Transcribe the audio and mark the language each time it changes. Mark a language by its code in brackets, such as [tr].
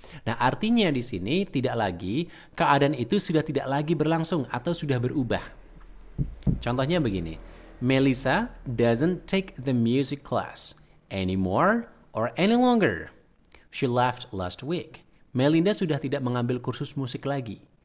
[id] Nah, artinya di sini tidak lagi, keadaan itu sudah tidak lagi berlangsung atau sudah berubah. Contohnya begini, [en] Melissa doesn't take the music class anymore or any longer. She left last week. [id] Melinda sudah tidak mengambil kursus musik lagi.